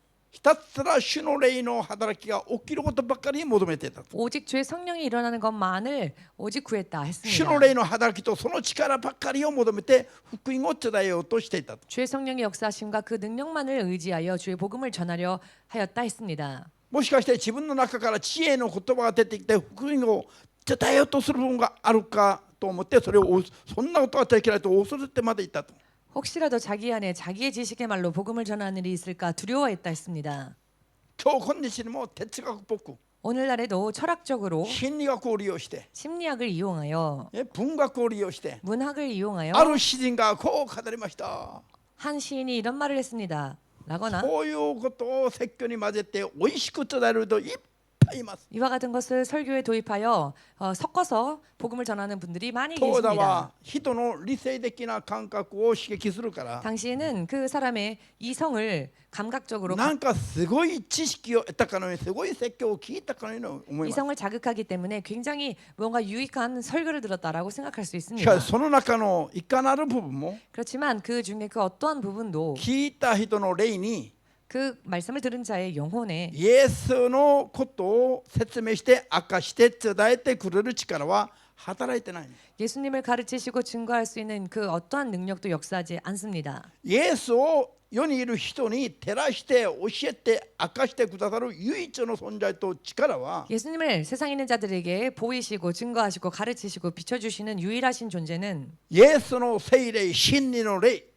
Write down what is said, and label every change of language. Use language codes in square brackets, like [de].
[ja] ひたすら主の霊の働きが起きることばっかり求めていたと。 [ko] 오직 주의 성령이 일어나는 것만을 오직 구했다 [ja] 主 [ko] 했습니다. [ja] の霊の働きとその力ばっかりを求めて福音を伝えようとしていたと。 [ko] 주의 성령의 역사심과 그 능력만을 의지하여 주의 복음을 전하려 하였다 했습니다. [ja] もしかして自分の中から知恵の言葉が出てきて福音を伝えようとする部分があるかと思って、それをそんなことはできないと恐れてまでいたと。 [ko] 혹시라도 자기 안에 자기의 지식의 말로 복음을 전하는 일이 있을까 두려워했다 했습니다. [ja] 今日今日にも哲学っぽく [ko] 오늘날에도 철학적으로 [ja] 心理学を利用して [ko] 심리학을 이용하여 [ja] 文学を利用して [ko] 문학을 이용하여 [ja] ある詩人がこう語りました。 [ko] 한 시인이 이런 말을 했습니다. 라거나 [ja] こういうことを説教に混ぜて美味しく伝える人いっぱいいます。 [ko] 이와 같은 것을 설교에 도입하여 섞어서 복음을 전하는 분들이 많이 [ja] 講座 [ko] 계십니다. [ja] は人の理性的な感覚を刺激するから、 [ko] 당시에는 그 사람의 이성을 감각적으로 [ja] なんかすごい知識を得たかのように、すごい説教を聞いたかのように思います。 [ko] 이성을 자극하기 때문에 굉장히 뭔가 유익한 설교를 들었다라고 생각할 수 [ja] し [ko] 있습니다. [ja] かしその中のいかなる部分も [ko] 그렇지만 그 중에 그 어떠한 부분도 [ja] 聞いた人の霊に [ko] 그 말씀을 들은 자의 영혼에 [ja] イエスのことを説明して明かして伝えてくれる力は働いてない。 [ko] 예수님을 가르치시고 증거할 수 있는 그 어떠한 능력도 역사하지 않습니다. [ja] イエスを世にいる人に照らして教えて明かしてくださる唯一の存在と力は [ko] 예수님을 세상에 있는 자들에게 보이시고 증거하시고 가르치시고 비춰주시는 유일하신 존재는 [ja] イエスの聖霊、真理の霊、